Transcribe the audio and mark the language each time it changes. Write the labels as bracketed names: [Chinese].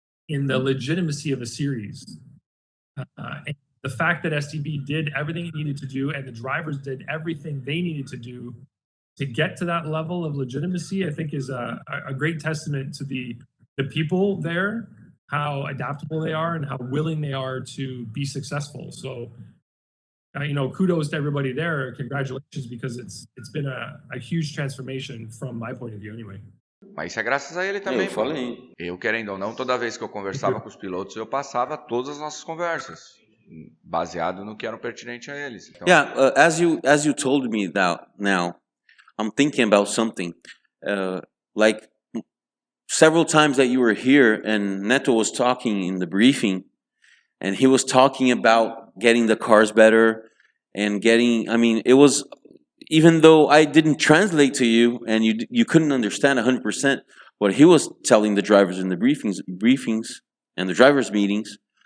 [English] in the legitimacy of a series. And the fact that SDB did everything it needed to do and the drivers did everything they needed to do to get to that level of legitimacy, I think is a great testament to the people there, how adaptable they are and how willing they are to be successful. So, kudos to everybody there. Congratulations, because it's been a huge transformation from my point of view anyway. [Portuguese] Mas isso é graças a ele também. Eu falei. Eu, querendo ou não, toda vez que eu conversava com os pilotos, eu passava todas as nossas conversas, baseado no que era pertinente a eles. Então, [English] Yeah, as you told me that now, I'm thinking about something. Like several times that you were here and Neto was talking in the briefing, and he was talking about getting the cars better and it was, even though I didn't translate to you and you couldn't understand 100% what he was telling the drivers in the briefings and the drivers meetings.